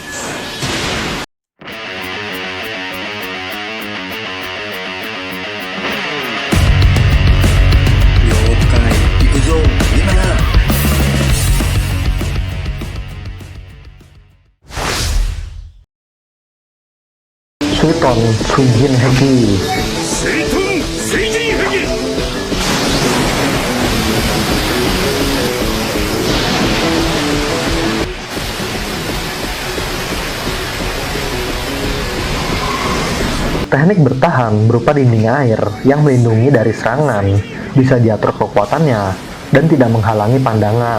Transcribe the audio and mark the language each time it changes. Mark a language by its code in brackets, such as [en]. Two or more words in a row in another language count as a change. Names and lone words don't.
[ja] 了解。行くぞ今な。水遁水陣壁. 水遁水神壁。 [id] Teknik bertahan berupa dinding air yang melindungi dari serangan, bisa diatur kekuatannya, dan tidak menghalangi pandangan.